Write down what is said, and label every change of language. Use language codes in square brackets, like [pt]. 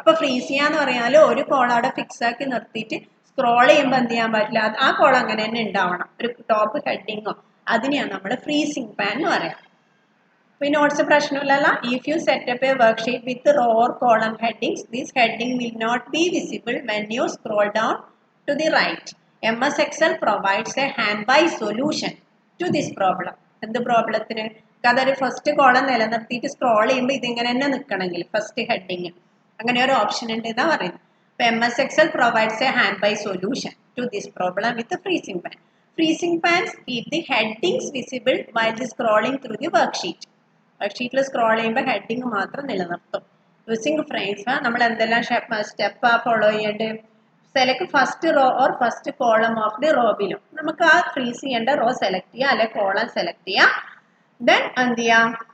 [ml] അപ്പൊ ഫ്രീസ് ചെയ്യാന്ന് പറഞ്ഞാൽ ഒരു കോൾ അവിടെ ഫിക്സ് ആക്കി നിർത്തിയിട്ട് സ്ക്രോൾ ചെയ്യുമ്പോൾ എന്ത് ചെയ്യാൻ പറ്റില്ല, ആ കോൾ അങ്ങനെ തന്നെ ഉണ്ടാവണം. ഒരു ടോപ്പ് ഹെഡിങ്ങോ അതിനെയാണ് നമ്മൾ ഫ്രീസിംഗ് പാൻ എന്ന് പറയാം. ഈ notes പ്രശ്നമില്ലല്ലോ. [en] If you set up a worksheet with row or column headings, this heading will not be visible when you scroll down to the right. MS Excel provides a hand-by solution to this problem. [ml] എന്ത് പ്രോബ്ലത്തിന്? അതൊരു first column നിലനിർത്തിയിട്ട് scroll ചെയ്യുമ്പോൾ ഇതിങ്ങനെ തന്നെ നിൽക്കണമെങ്കിൽ first heading അങ്ങനെ ഒരു option ഉണ്ട് എന്നാ പറയുന്നത്. അപ്പൊ [en] MS Excel provides a hand-by solution to this problem with the freezing pan. Freezing pans keep the headings visible while the scrolling through the worksheet. [ml] വർക്ക്ഷീറ്റിൽ scroll ചെയ്യുമ്പോൾ ഹെഡിങ് മാത്രം നിലനിർത്തും. യൂസിങ് ഫ്രെയിംസ് നമ്മൾ എന്തെല്ലാം സ്റ്റെപ്പ് ഫോളോ ചെയ്യേണ്ടത്? Select first row or first column of the raw below. നമുക്ക് ആ freeze ചെയ്യേണ്ട raw select ചെയ്യാം, അല്ലെ കോളം സെലക്ട് ചെയ്യാം. ദെൻ എന്ത് ചെയ്യാം?